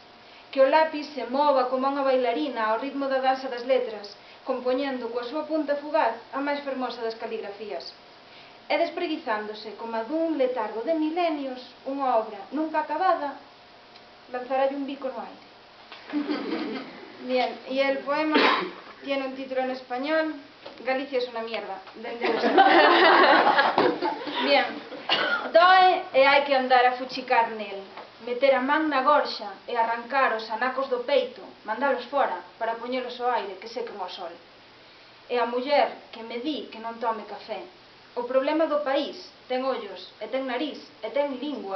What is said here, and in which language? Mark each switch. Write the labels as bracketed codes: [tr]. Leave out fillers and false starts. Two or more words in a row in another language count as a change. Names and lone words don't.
[gl] Que o lápis se mova como unha bailarina ao ritmo da danza das letras, compoñendo coa súa punta fugaz a máis fermosa das caligrafías. E despreguizándose, como a dun letargo de milenios, unha obra nunca acabada, lanzaralle un bico no aire. [es] Bien, y el poema tiene un título en español, Galicia es una mierda. [gl] Bien, doe e hai que andar a fuchicar nel, meter a man na gorxa e arrancar os anacos do peito, mandalos fora para poñelos ao aire que sequen ao sol. E a muller que me di que non tome café. O problema do país ten ollos, e ten nariz, e ten lingua.